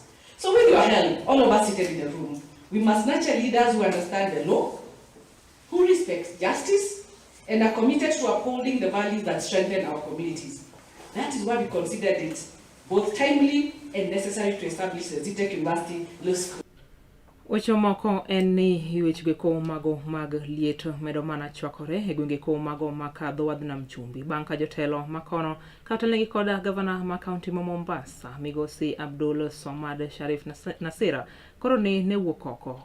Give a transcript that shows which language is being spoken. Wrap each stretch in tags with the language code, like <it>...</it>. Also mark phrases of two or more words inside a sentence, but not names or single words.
<en>So with your help, all of us seated in the room, we must nurture leaders who understand the law, who respect justice, and are committed to upholding the values that strengthen our communities. That is why we considered it both timely and necessary to establish the Tech University Law School.</en> <luo>Weche moko en ni weche ko mago mag liet medo mana chwakore e gwenge ko mago makadho wadhnam chumbi bang' ka jotelo makono kaotelnegi koda gavana ma kaunti ma Mombasa Migosi Abdul Somad Sharif Nasira koro ne wuok oko</luo>